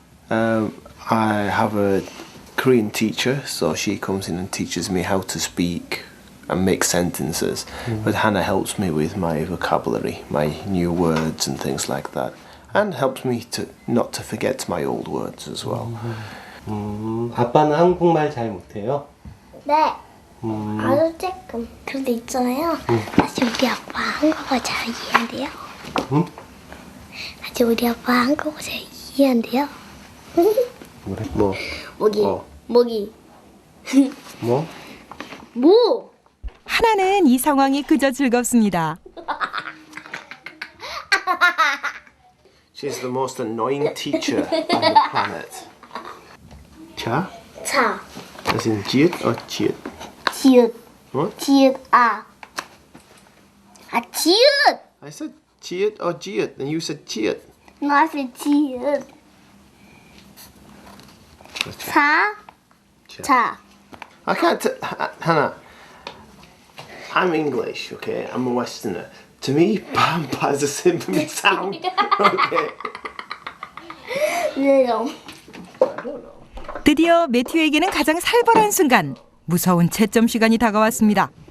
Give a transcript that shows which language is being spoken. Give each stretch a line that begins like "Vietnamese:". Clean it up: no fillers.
English: I have a Korean teacher, so she comes in and teaches me how to speak and make sentences. But Hannah helps me with my vocabulary, my new words and things like that, and helps me to not to forget my old words as well.
Korean: 아빠는 한국말 잘 못해요? 네. 아주 조금. 그런데 있잖아요. 아직 우리 아빠 한국어 잘 이해한대요. 응? 아직 우리 아빠 한국어 잘 이해한대요. 뭐래? 뭐? 모기. 모기. 뭐? 뭐? 하나는 이 상황이 그저 즐겁습니다.
English: She's the most annoying teacher on the planet.
Korean: 자? 자.
English: As in 지읒 or 지읒?
Korean: 지읒.
English: What?
Korean: 지읒 아. 아 지읒.
English: I said 지읒 or 지읒, and you said 지읒. No, I said 지읒.
Korean: 자. 자.
English: I can't. Hannah, I'm English, okay? I'm a Westerner. To me, pampa is a similar sound. Okay.
Korean: 왜요? 드디어 매튜에게는 가장 살벌한 순간, 무서운 채점 시간이 다가왔습니다.